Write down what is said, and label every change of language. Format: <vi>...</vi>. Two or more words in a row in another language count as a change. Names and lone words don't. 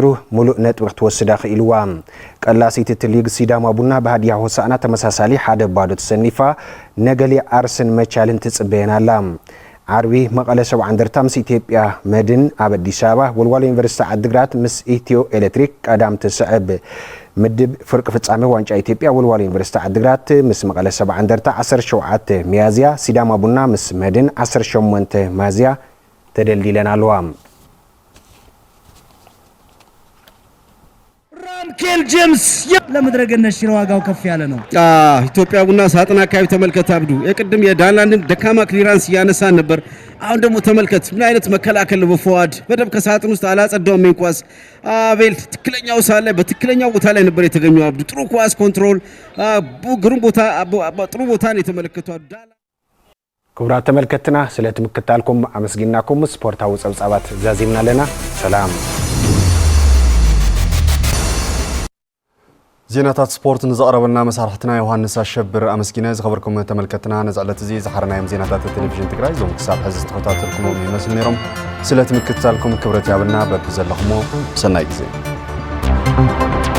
<ti>ሙሉእ ነጥብ ክትወስዳ ክኢልዋ ቀላሲት ሊግ ሲዳማ ቡና በሃዲያ ሆሳዕና ተመሳሳሊ ሓደ ባዶ ተሰኒፋ ነገሊ አርስን መቻልን ትጽበየናላ ዓርቢ መቀለ 70 እንደርታ ምስ ኢትዮጵያ መድን ኣብ አዲስ አበባ ወልዋሎ ዩኒቨርሲቲ ዓድግራት ምስ ኢትዮ ኤሌክትሪክ ቀዳም ተሰዕብ ምድብ ፍርቅ ፍጻሜ ዋንጫ ኢትዮጵያ ወልዋሎ ዩኒቨርሲቲ ዓድግራት ምስ መቀለ 70 እንደርታ 17 ሚያዝያ ሲዳማ ቡና ምስ መድን 18 ሚያዝያ ተደልዲለናልዋ</ti> <am>ኬል ጄምስ ለምድረገነት ሽረ ዋጋው ከፍ ያለ ነው ኢትዮጵያ ቡና ሳጥና አካባቢ ተመልከት አብዱ የቅድም የዳንላንድን ደካማ ክሊራንስ ያነሳን ነበር አሁን ደግሞ ተመልከት ምን አይነት መከላከል በፎዋድ በደብ ከሳጥን ውስጥ አላጸዳውም እንኳስ አቤል ትክክለኛው ሳለ በትክክለኛው ቦታ ላይ ነበር የተገኘው አብዱ ጥሩ ኳስ ኮንትሮል ግሩም ቦታ ጥሩ ቦታ ነው የተመለከተው</am> <ti>ክቡራት ተመልከትና ስለተመከታልኩም አመስግናኩም ስፖርታዊ ጸብጻባት ዛዚምና ለና ሰላም ዜናታት ስፖርት ንዘቕረበልና መሳርሕትና ዮሐንስ አሸብር አመስግነ ዝኸበርኩም ተመልከትና ነዛለት እዚ ዝሓርናዮም ዜናታት ቴሌቪዥን ትግራይ ዞም ክሳብ ሕዚ ተኸታተልኩሞም ይመስል ነይሮም ስለትምክትታልኩም ክብረት ያብልና በብዘለኹሞ ሰናይ ግዜ</ti>